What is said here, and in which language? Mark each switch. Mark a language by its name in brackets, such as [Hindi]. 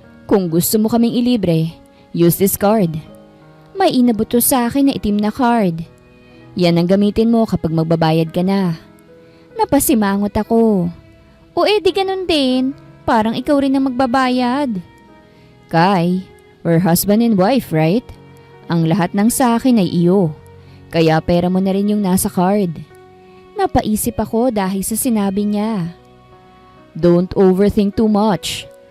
[Filipino] Kung gusto mo kaming ilibre, [English] use this card. [Filipino] May inabot to sa akin na itim na card. Yan ang gamitin mo kapag magbabayad ka na. Napasimangot ako. O di ganun din, parang ikaw rin ang magbabayad. [English] Kai, we're husband and wife, right? [Filipino] Ang lahat ng sa akin ay iyo. Kaya pera mo na rin yung nasa card. Napaisip ako dahil sa sinabi niya. [English] Don't overthink too much.